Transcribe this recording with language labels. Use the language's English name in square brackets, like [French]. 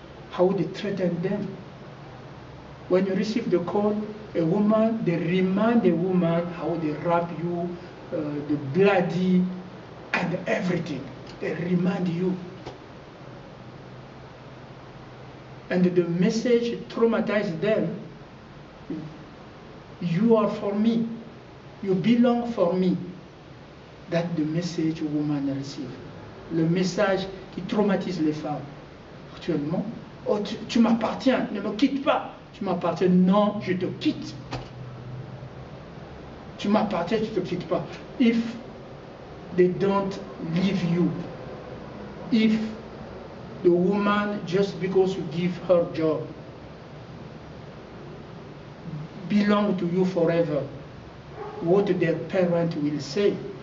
[English] How they threaten them. When you receive the call, a woman, they remind the woman how they rape you, the bloody and everything. They remind you. And the message traumatizes them. You are for me. You belong for me. That's the message woman receive. [French] Le message qui traumatise les femmes. Actuellement, oh, tu m'appartiens, ne me quitte pas. Tu m'appartiens, non, je te quitte. Tu m'appartiens, je te quitte pas. [English] If they don't leave you, if the woman, just because you give her job, belong to you forever, what their parent will say.